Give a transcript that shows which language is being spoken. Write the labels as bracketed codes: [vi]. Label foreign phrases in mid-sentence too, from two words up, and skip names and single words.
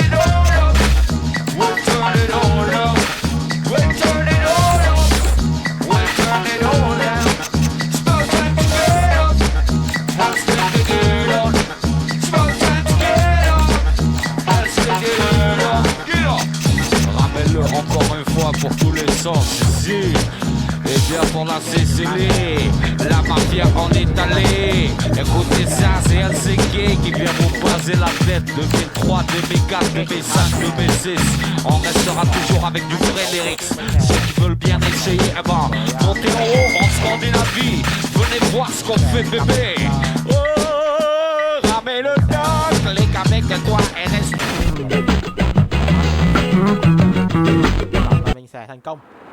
[en] We'll turn it all up. We'll turn it all up. We'll turn it all up. It's about time to get up. Let's take it up. It's about time to get up. Let's take it up. Get up. [fr] Ramène-le encore une fois pour tous les sens ici. Et bien pour la Sicile, la mafia en Italie. Écoutez ça, c'est Helsinki qui vient vous baser la tête. 2003, 2004, 2005, 2006. On restera toujours avec du vrai lyrics. Ceux qui veulent bien essayer, eh ben, montez en haut en Scandinavie. Venez voir ce qu'on fait, bébé. Oh, ramène le dog, les gars avec toi, RS. [vi] Và mình sẽ thành công.